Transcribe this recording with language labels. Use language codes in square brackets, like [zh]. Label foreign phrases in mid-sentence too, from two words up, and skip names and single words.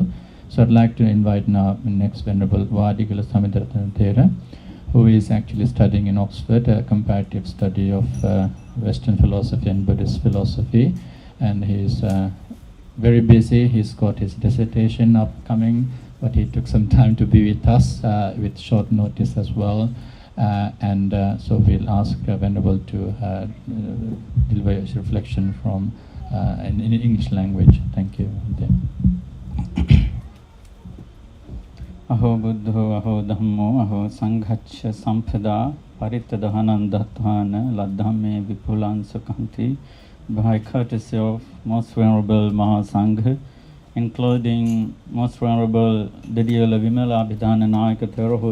[en] So I'd like to invite now next Venerable Vadigala Samidaratana Thera, who is actually studying in Oxford, a comparative study of Western philosophy and Buddhist philosophy, and he's very busy. He's got his dissertation upcoming, but he took some time to be with us with short notice as well. So we'll ask Venerable to deliver his reflection from in English language. Thank you. [pi] Aho buddho aho dhammo aho sanghaccha sampada paritta dahanandathana ladhamme vipulansakanti. [en] By courtesy of Most Venerable Mahasangha, including Most Venerable Didiyala Vimala Abhidhana Nayaka Thera, who